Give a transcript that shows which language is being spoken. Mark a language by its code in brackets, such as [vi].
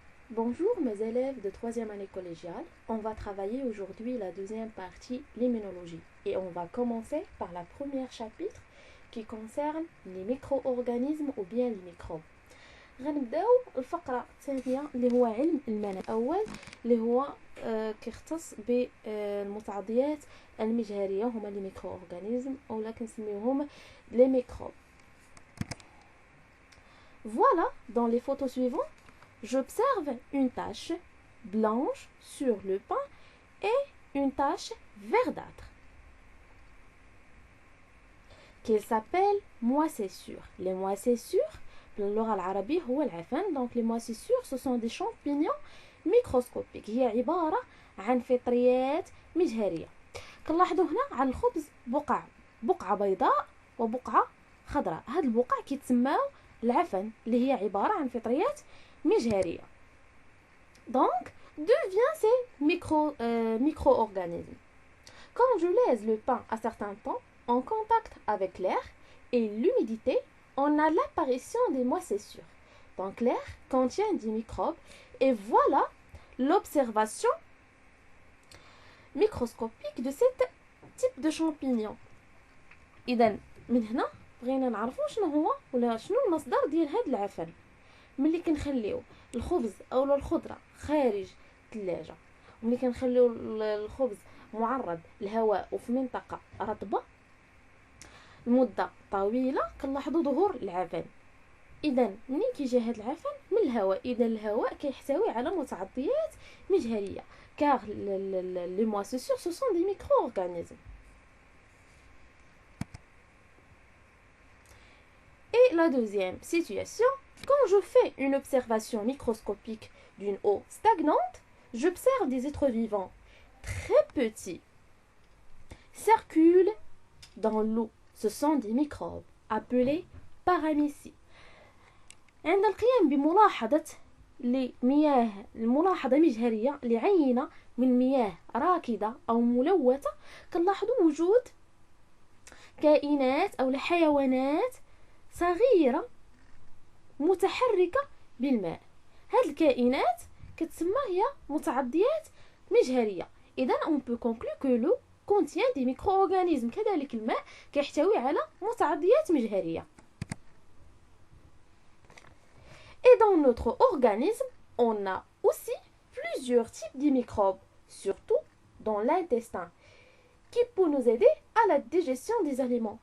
[fr] Bonjour mes élèves de troisième année collégiale. On va travailler aujourd'hui la deuxième partie, l'immunologie. Et on va commencer par la première chapitre qui concerne les micro-organismes ou bien les microbes. [ar] غنبداو الفقرة الثانية اللي هو علم المناعة الأول اللي هو كيختص بالمتعضيات المجهرية هما لي ميكرو أورغانيزم أو كنسميوهم لي ميكروب. [fr] Voilà, dans les photos suivantes, j'observe une tache blanche sur le pain et une tache verdâtre qu'elle s'appelle moisissure. [ar] Les moisissures, باللغة العربية هو العفن. [fr] Donc les moisissures ce sont des champignons microscopiques. [ar] هي عبارة عن فطريات مجهرية. كنلاحظوا هنا على الخبز بقعة بيضاء وبقعة خضراء. هاد البقع كيتسماو العفن اللي هي عبارة عن فطريات مجهرية. [fr] Donc, d'où viennent ces micro-organismes? Quand je laisse le pain à certains temps en contact avec l'air et l'humidité, on a l'apparition des moisissures. Donc l'air contient des microbes et voilà l'observation microscopique de ce type de champignon. [ar] إذن من هنا بغينا نعرفوا شنو هو ولا شنو المصدر ديال هاد العفن. ملي كنخليو الخبز او الخضره خارج الثلاجه وملي كنخليو الخبز معرض للهواء وفي منطقه رطبه لمده طويله كنلاحظوا ظهور العفن. اذا منين كيجي هذا العفن؟ من الهواء. اذا الهواء كيحتوي على متعضيات مجهريه [fr] car les moisissures ce sont des micro-organismes. Et la deuxième situation, quand je fais une observation microscopique d'une eau stagnante, j'observe des êtres vivants très petits circulent dans l'eau. Ce sont des microbes appelés paramycies. [ar] عند القيام بملاحظة لمياه الملاحظة مجهرية لعينة من مياه راكدة أو ملوثة كنلاحظوا وجود كائنات أو حيوانات صغيرة متحركة بالماء. هاد الكائنات كتسمى هي متعضيات مجهرية. [fr] إذن on peut conclure que l'eau contient des micro-organismes. [ar] كذلك الماء كيحتوي على متعضيات مجهرية. [fr] Et dans notre organisme, on a aussi plusieurs types de microbes, surtout dans l'intestin, qui peut nous aider à la digestion des aliments.